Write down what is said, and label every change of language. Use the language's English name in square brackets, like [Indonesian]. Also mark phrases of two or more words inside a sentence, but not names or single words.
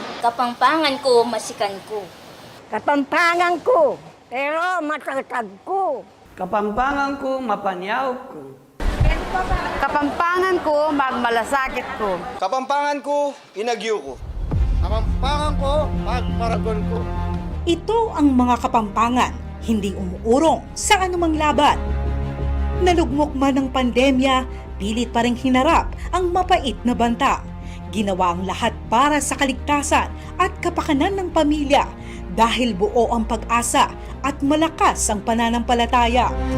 [Pampanga] Kapampangan ko, masikan ko. Kapampangan ko, pero matatag ko. Kapampangan ko, mapanyaw ko. Kapampangan ko, magmalasakit ko. Kapampangan ko, inagyo ko. Kapampangan ko, magparagon ko. [Filipino] Ito ang mga kapampangan, hindi umuurong sa anumang laban. Nalugmok man ng pandemya, pilit pa ring hinarap ang mapait na banta. Ginawa ang lahat para sa kaligtasan at kapakanan ng pamilya dahil buo ang pag-asa at malakas ang pananampalataya.